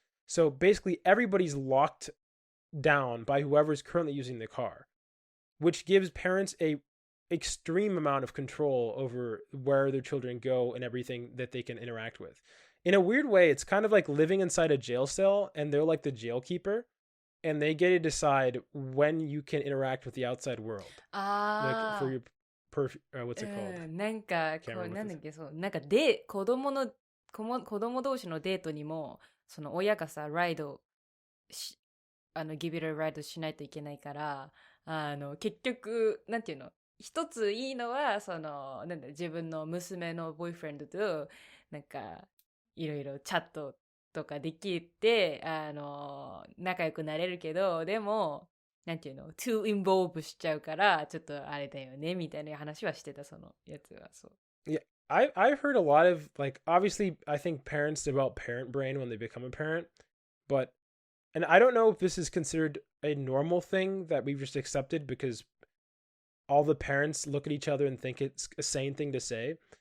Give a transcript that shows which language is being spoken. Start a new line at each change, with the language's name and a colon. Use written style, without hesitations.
English: So basically, everybody's locked down by whoever's currently using the car, which gives parents a extreme amount of control over where their children go and everything that they can interact with. In a weird way, it's kind of like living inside a jail cell, and they're like the jailkeeper, and they get to decide when you can interact with the outside world. Like for your what's it called?
Japanese: なんか、こう、なんだっけ、そう、なんか子供同士のデートにも、その親がさ、ライドギビルライドしないといけないから、結局、なんていうの、一ついいのは、なんだ、自分の娘のボーイフレンドと、なんか、いろいろチャットとかできて、仲良くなれるけど、でも、なんていうの
English: too involved
Japanese: しちゃうから、ちょっとあれだよね、みたいな話はしてた、そのやつは、そう。
English: Yeah, I've heard a lot of like obviously I think parents develop parent brain when they become a parent, but and I don't know if this is considered a normal thing that we've just accepted because all the parents look at each other and think it's a sane thing to say.